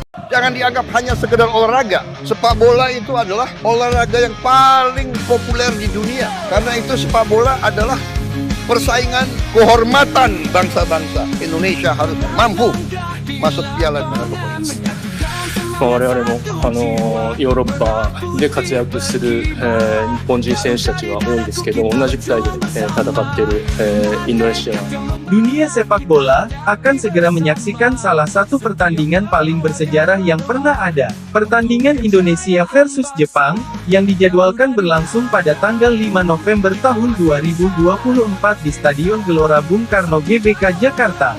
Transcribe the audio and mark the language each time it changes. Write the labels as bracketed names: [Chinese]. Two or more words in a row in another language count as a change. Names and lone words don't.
[Indonesian] Jangan dianggap hanya sekedar olahraga. Sepak bola itu adalah olahraga yang paling populer di dunia. Karena itu sepak bola adalah persaingan kehormatan bangsa-bangsa. Indonesia harus mampu masuk Piala Dunia. [Japanese] 我々もヨーロッパで活躍する、日本人選手たちは多いですけど、同じくらいで、戦っている、インドネシア。 [Indonesian] Dunia sepak bola akan segera menyaksikan salah satu pertandingan paling bersejarah yang pernah ada. Pertandingan Indonesia versus Jepang, yang dijadwalkan berlangsung pada tanggal 5 November tahun 2024 di Stadion Gelora Bung Karno GBK Jakarta.